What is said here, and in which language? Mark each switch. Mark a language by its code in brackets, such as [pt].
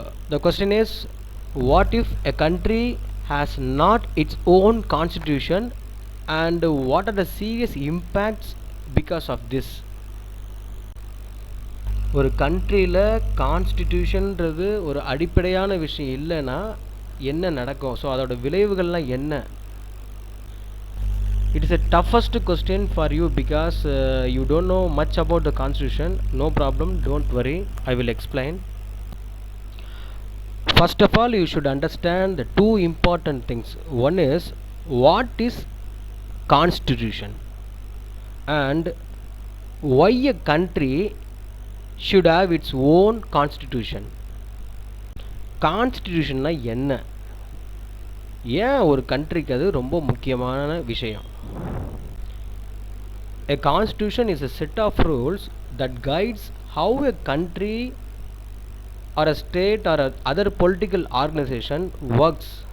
[en] The question is, what if a country has not its own constitution, and what are the serious impacts because of this? [ta] ஒரு கண்ட்ரியில் கான்ஸ்டிடியூஷன்றது ஒரு அடிப்படையான விஷயம் இல்லைன்னா என்ன நடக்கும்? ஸோ அதோட விளைவுகள்லாம் என்ன? [en] It is a toughest question for you because you don't know much about the constitution. No problem, don't worry, I will explain. First of all, you should understand the two important things. One is, what is constitution, and why a country should have its own constitution. [ta] கான்ஸ்டிடியூஷன்னா என்ன, ஏன் ஒரு கண்ட்ரிக்கு அது ரொம்ப முக்கியமான விஷயம்? [en] A constitution is a set of rules that guides how a country or a state or a other political organization works.